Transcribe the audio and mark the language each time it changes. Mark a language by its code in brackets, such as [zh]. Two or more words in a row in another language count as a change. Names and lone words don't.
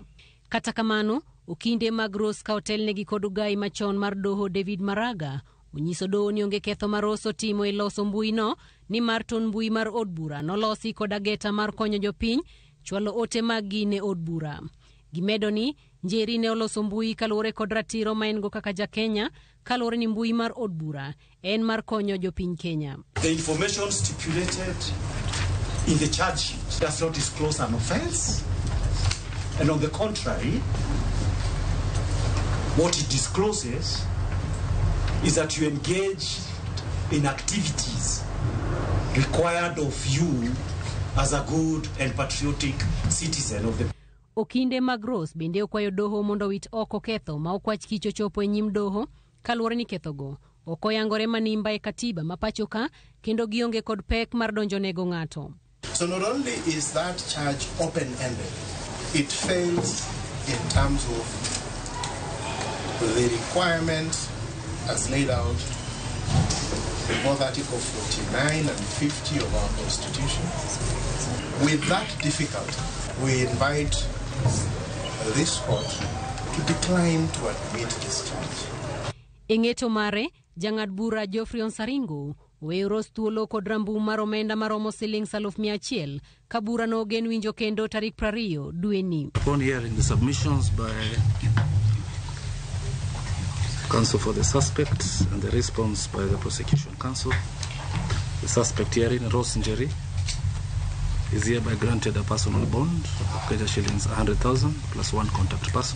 [luo] Kata kamano, okinde mag Rose ka otelnegi kod ugai machon mar doho David Maraga onyiso doho ni onge ketho ma Rose otimo e loso mbui no, ni mar ton mbui mar od bura nolosi kod ageta mar konyo jopiny chwalo ote mag gi ne od bura. Gimedo ni Njeri ne oloso mbui kaluwore kod ratiro ma en go kaka ja Kenya, kaluwore ni mbui mar od bura en mar konyo jopiny Kenya. [en] The information stipulated in the charge sheet does not disclose an offense, and on the contrary, what it discloses is that you engage in activities required of you as a good and patriotic citizen of the. [luo] Okinde mag Rose bende okwayo doho mondo wit oko ketho ma okwach kich ochopo e nyim doho kaluwore ni kethogo okoyangore manimba e katiba ma pachoka kendo gionge kod pek mar donjonego ng'ato. [en] So not only is that charge open-ended, it fails in terms of the requirements as laid out in both Article 49 and 50 of our Constitution. With that difficulty, we invite this court to decline to admit this charge. [luo] Eng'eto mare, jang'ad bura Geoffrey Onsaringo weyo Rose thuolo kod rambu mar omenda maromo siling 100,000 ka bura no ogen winjo kendo tarik 20 dwe ni. [en] Upon hearing the submissions by counsel for the suspect and the response by the prosecution counsel, the suspect herein, Rose Njeri, is hereby granted a personal bond of Kenya shillings 100,000 plus one contact person.